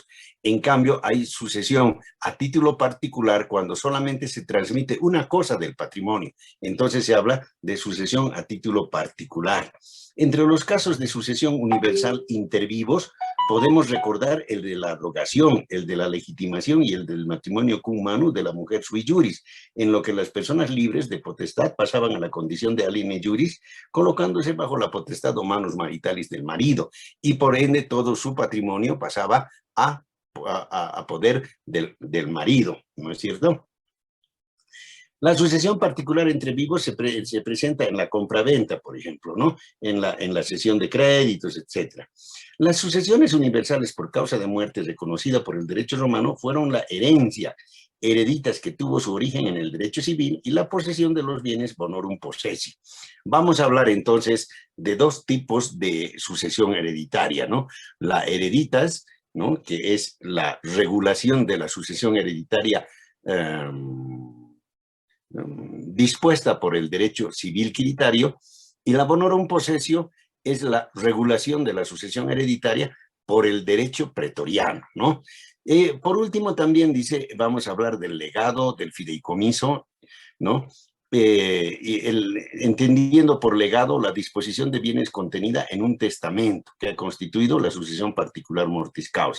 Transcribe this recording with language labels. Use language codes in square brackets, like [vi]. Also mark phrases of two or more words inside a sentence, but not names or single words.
[es] En cambio, hay sucesión a título particular cuando solamente se transmite una cosa del patrimonio. Entonces se habla de sucesión a título particular. Entre los casos de sucesión universal intervivos podemos recordar el de la abrogación, el de la legitimación y el del matrimonio [la] cum manu [es] de la mujer [la] sui juris, [es] en lo que las personas libres de potestad pasaban a la condición de [la] aliene juris, [es] colocándose bajo la potestad o [la] manus maritalis [es] del marido, y por ende todo su patrimonio pasaba a poder del marido, ¿no es cierto? La sucesión particular entre vivos se presenta en la compraventa, por ejemplo, ¿no? En la cesión de créditos, etc. Las sucesiones universales por causa de muerte reconocida por el derecho romano fueron la herencia, hereditas que tuvo su origen en el derecho civil y la posesión de los bienes [la] bonorum possessi. [es] Vamos a hablar entonces de dos tipos de sucesión hereditaria, ¿no? La hereditas, ¿no? Que es la regulación de la sucesión hereditaria dispuesta por el derecho civil quiritario, y la [la] bonorum possessio [es] es la regulación de la sucesión hereditaria por el derecho pretoriano, ¿no? Por último, también dice, vamos a hablar del legado, del fideicomiso, ¿no? Entendiendo por legado la disposición de bienes contenida en un testamento que ha constituido la sucesión particular [la] mortis causa.